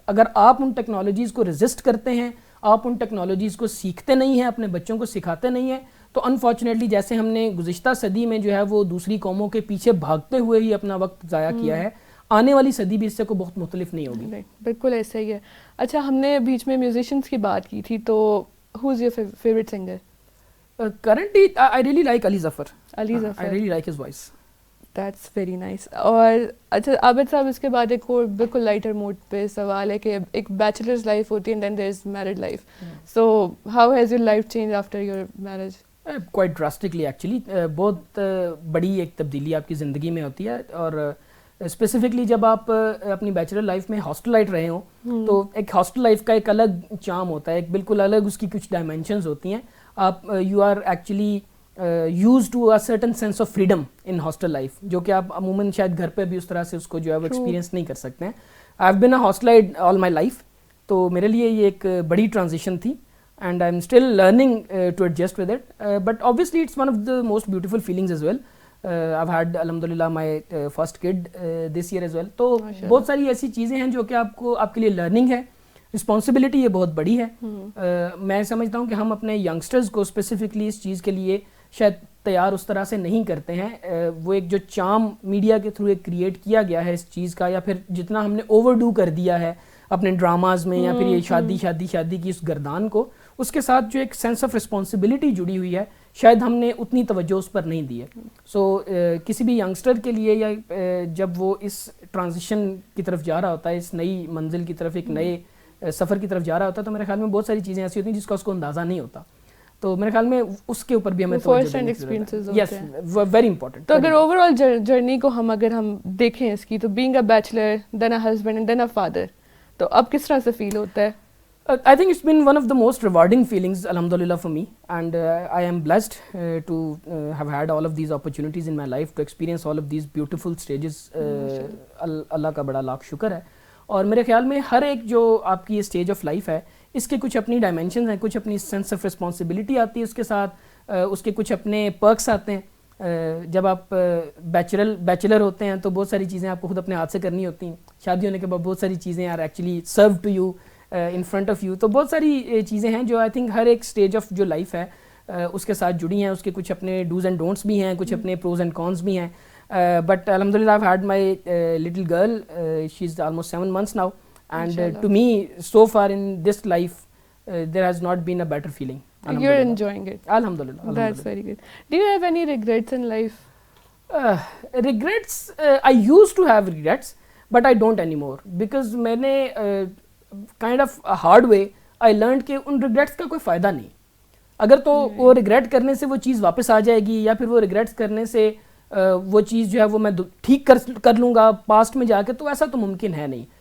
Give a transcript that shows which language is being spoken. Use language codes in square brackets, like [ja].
[ur] اگر آپ ان ٹیکنالوجیز کو ریزسٹ کرتے ہیں, آپ ان ٹیکنالوجیز کو سیکھتے نہیں ہیں, اپنے بچوں کو سکھاتے نہیں ہیں, تو انفارچونیٹلی جیسے ہم نے گزشتہ صدی میں جو ہے وہ دوسری قوموں کے پیچھے بھاگتے ہوئے ہی اپنا وقت ضائع کیا ہے, آنے والی صدی بھی اس سے کو بہت مختلف نہیں ہوگی. بالکل ایسا ہی ہے. اچھا, ہم نے بیچ میں میوزیشینس کی بات کی تھی, تو [en] Who is your favourite singer? Currently, I really like Ali Zafar. Ali I Zafar. really like his voice. That's very nice. [ur] اور اچھا عابد صاحب اس کے بعد ایک اور بالکل لائٹر موڈ پہ سوال ہے کہ ایک بیچلرز لائف ہوتی ہے [en] And then there is married life. So how has your life change after your marriage? Quite drastically actually. [ur] بہت بڑی ایک تبدیلی آپ کی زندگی میں ہوتی ہے, اور اسپیسیفکلی جب آپ اپنی بیچلر لائف میں ہاسٹل لائف رہے ہوں تو ایک ہاسٹل لائف کا ایک الگ چارم ہوتا ہے, ایک بالکل الگ اس کی کچھ ڈائمینشنز ہوتی ہیں. آپ [en] you are actually used to a certain sense of freedom in hostel life, [ur] جو کہ آپ عموماً شاید گھر پہ بھی اس طرح سے اس کو جو ہے وہ ایکسپیرینس نہیں کر سکتے ہیں. [en] I have been a hostelized all my life, [ur] تو میرے لیے یہ ایک بڑی ٹرانزیشن تھی, [en] and I'm still learning to adjust with it, but obviously it's one of the most beautiful feelings as well. I've had alhamdulillah my first kid this year as well. [ur] تو بہت ساری ایسی چیزیں ہیں جو کہ آپ کے لیے لرننگ ہے, رسپانسبلٹی یہ بہت بڑی ہے. میں سمجھتا ہوں کہ ہم اپنے ینگسٹرز کو اسپیسیفکلی اس چیز کے لیے شاید تیار اس طرح سے نہیں کرتے ہیں. وہ ایک جو چارم میڈیا کے تھرو ایک کریٹ کیا گیا ہے اس چیز کا, یا پھر جتنا ہم نے اوور ڈو کر دیا ہے اپنے ڈراماز میں, یا پھر یہ شادی شادی شادی کی اس گردان کو, اس کے ساتھ جو ایک سینس آف رسپانسبلٹی جڑی ہوئی ہے شاید ہم نے اتنی توجہ اس پر نہیں دی ہے. سو کسی بھی ینگسٹر کے لیے, یا جب وہ اس ٹرانزیشن کی طرف جا رہا ہوتا ہے, اس نئی منزل کی طرف, ایک نئے سفر کی طرف جا رہا ہوتا ہے, تو میرے خیال میں بہت ساری چیزیں ایسی ہوتی ہیں جس کا اس کو اندازہ نہیں ہوتا. تو میرے خیال میں اس کے اوپر بھی ہمیں فرسٹ ہینڈ ایکسپیرینسز ہوتے ہیں. [en] Yes, very important. [ur] تو اگر اوور آل جرنی کو ہم دیکھیں اس کی, تو [en] being a bachelor, then a husband and then a father, [ur] تو اب کس طرح سے فیل ہوتا ہے؟ [en] I think it's been one of the most rewarding feelings, alhamdulillah, for me, and I am blessed to have had all of these opportunities in my life to experience all of these beautiful stages. [ur] اللہ کا بڑا لاکھ شکر ہے. اور میرے خیال میں ہر ایک جو آپ کی یہ اسٹیج آف لائف ہے, اس کے کچھ اپنی ڈائمینشنز ہیں, کچھ اپنی سینس آف رسپانسبلٹی آتی ہے اس کے ساتھ, اس کے کچھ اپنے پرکس آتے ہیں. جب آپ بیچلر ہوتے ہیں تو بہت ساری چیزیں آپ کو خود اپنے ہاتھ سے کرنی ہوتی ہیں. شادی ہونے کے بعد بہت ساری چیزیں [en] Are actually serve to you in front of you. [ur] تو بہت ساری چیزیں ہیں جو آئی تھنک ہر ایک اسٹیج آف جو لائف ہے اس کے ساتھ جڑی ہیں. اس کے کچھ اپنے ڈوز اینڈ ڈونٹس بھی ہیں, کچھ اپنے پروز اینڈ کونس بھی ہیں. [en] But الحمد للہ I had my little girl, she is almost 7 months now, and to me so far in this life there has not been a better feeling. You're enjoying it. Alhamdulillah. That's very good. Do you have any regrets in life? Regrets, I used to have regrets, but I don't anymore, because میں نے kind of hard way I learn [ur] کہ ان regrets کا کوئی فائدہ نہیں. اگر تو وہ ریگریٹ کرنے سے وہ چیز واپس آ جائے گی, یا پھر وہ ریگریٹس کرنے سے وہ چیز جو ہے وہ میں ٹھیک کر لوں گا پاسٹ میں جا کے, تو ایسا تو ممکن ہے نہیں.